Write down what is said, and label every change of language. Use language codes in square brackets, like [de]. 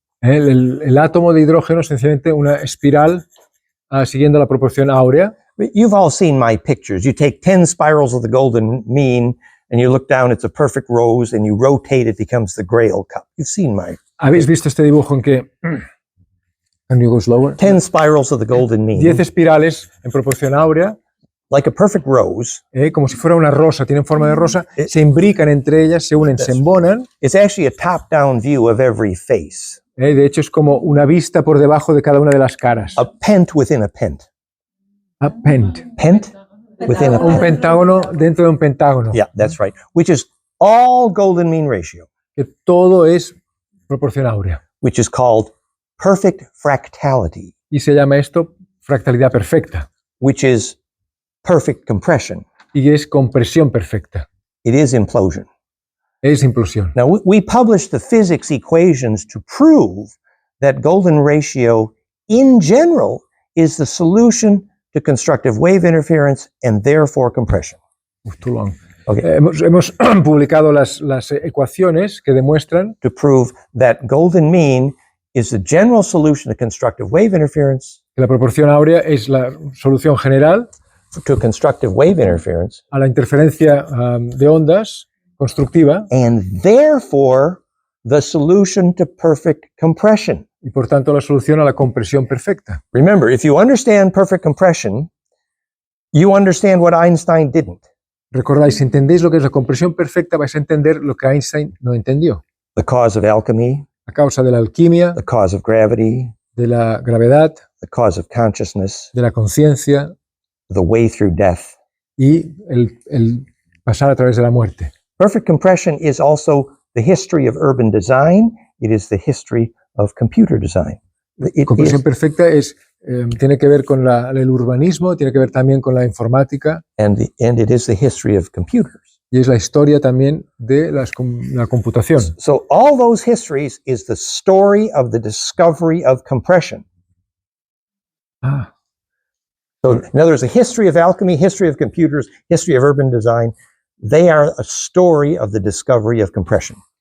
[es] El átomo de hidrógeno es sencillamente una espiral siguiendo la proporción áurea. [en] You've all seen my pictures. You take 10 spirals of the golden mean, and you look down, it's a perfect rose, and you rotate, it becomes the Grail cup. You've seen my... [es] ¿Habéis visto este dibujo en que... [en] Can you go slower? 10 spirals of the golden mean, [es] 10 espirales en proporción áurea, [en] like a perfect rose. [es] como si fuera una rosa, tienen forma de rosa, se imbrican entre ellas, se unen, se embonan. [en] It's actually a top-down view of every face. [es] De hecho, es como una vista por debajo de cada una de las caras. [en] A pent within a pent. A pent. Pent within a [es] Un [en] pent. [es] pentágono dentro de un pentágono. [en] Yeah, that's right. Which is all golden mean ratio, [es] Que todo es proporción áurea. [en] which is called perfect fractality, [es] Y se llama esto fractalidad perfecta. [en] which is perfect compression. [es] Y es compresión perfecta. [en] It is implosion. [es] Es implosión. [en] Now, we published the physics equations to prove that golden ratio in general is the solution to constructive wave interference and therefore compression. Too long. Okay. [es] Hemos publicado las ecuaciones que demuestran [en] To prove that golden mean is the general solution to constructive wave interference, [es] que la proporción áurea es la solución general [en] to constructive wave interference, [es] a la interferencia de ondas constructiva [en] and therefore the solution to perfect compression. [es] y por tanto la solución a la compresión perfecta. [en] Remember, if you understand perfect compression, you understand what Einstein didn't. [es] Recordáis, si entendéis lo que es la compresión perfecta, vais a entender lo que Einstein no entendió. [en] The cause of alchemy, [es] A causa de la alquimia, [en] the cause of gravity, [es] de la gravedad, [en] the cause of consciousness, [es] de la conciencia [en] the way through death. [es] y el pasar a través de la muerte. [en] Perfect compression is also the history of urban design. It is the history of computer design. It [es] Compresión [en] is, [es] perfecta tiene que ver con el urbanismo, tiene que ver también con la informática [en] and it is the history of computers. [es] y es la historia también de la computación. [en] So all those histories is the story of the discovery of compression. So in other words, the history of alchemy, history of computers, history of urban design, they are a story of the discovery of compression.